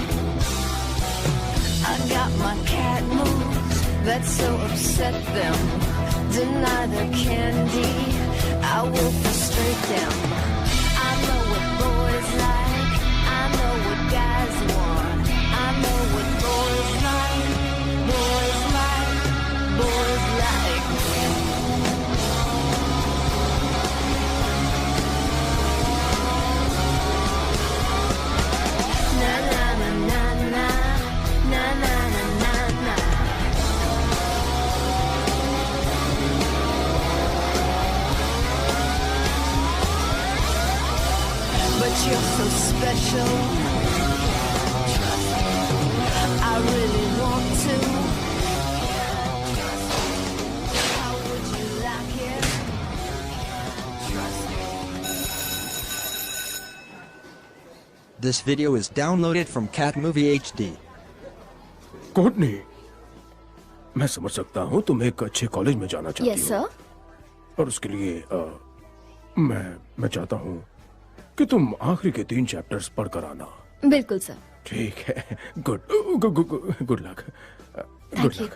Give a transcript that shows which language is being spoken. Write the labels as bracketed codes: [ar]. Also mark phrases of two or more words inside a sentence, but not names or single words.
[en] I got my cat moves that so upset them, deny their candy, I will frustrate them. I know what boys like, I know what guys want, I know what boys like, boys like, boys like me. Na na na na na, na na na na na. But you're so special, I really want to. How would you like it? This video is downloaded from Cat Movie HD. [hi] कोर्टनी, मैं समझ सकता हूँ तुम एक अच्छे कॉलेज में जाना चाहती हो। [en] yes sir. [hi] और उसके लिए मैं चाहता हूँ कि तुम आखिरी के 3 चैप्टर्स पढ़ कर आना। बिल्कुल सर। ठीक है, [en] good luck. good luck.